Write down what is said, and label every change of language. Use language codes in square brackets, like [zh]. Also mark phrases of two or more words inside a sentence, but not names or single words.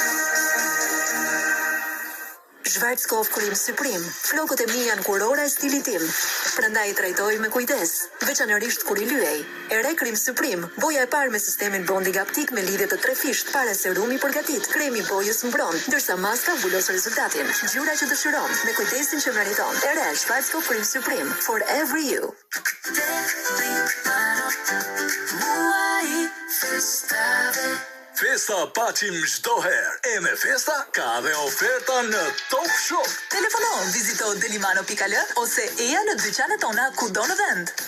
[sq] Schwarzkopf Krem Supreme, flokët e mi janë kurora e stilit tim, prandaj i trajtoj me kujdes, veçanërisht kur i lyej. E re Krem Supreme, boja e parë me sistemin bonding aptik me lidhje të 3 fisht para serumi përgatit, kremi bojës mbron, ndërsa maska mbulos rezultatin. Ngjyra që dëshiron, me kujdesin që meriton. E re [en] Schwarzkopf Krem Supreme, for every you. [sq] Festa paçim çdo herë. E me festa ka dhe oferta në Top Shop. Telefono, vizito delimano.al ose eja në dyqanet tona kudo në vend.